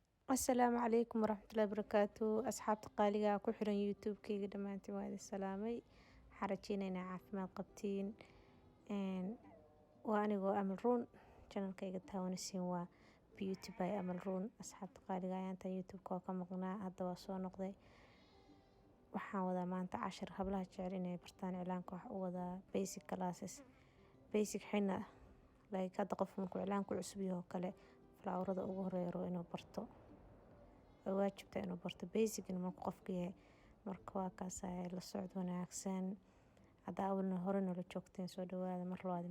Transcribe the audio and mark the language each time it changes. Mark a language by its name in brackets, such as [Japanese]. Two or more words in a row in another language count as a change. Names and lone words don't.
[Arabic] السلام عليكم ورحمة الله وبركاته [Somali] asxaabta qaaliga ku xiran youtube-kayga dhammaantiin waa idin salaamay waxaan rajeynayaa caafimaad qabtiin waa anigoo Amal Ruun channelkayga taawanaysiin waa beauty by Amal Ruun asxaabta qaaliga ayaanta youtube-ka waa ka maqnaa hadda waa soo noqday waxaan wadaa maanta cashir hablaha jecel inay bartaan cilaanka wax u wadaa [English] basic classes [Somali] basic xina like hadda qof markuu cilaanku cusub yahay oo kale flowerada ugu horeeyo inuu barto waajibta inuu barto basic markuu qofku yahay marka waa kaas la socod wanaagsan hadda awalna hore nala joogteen soo dhawaada mar labaad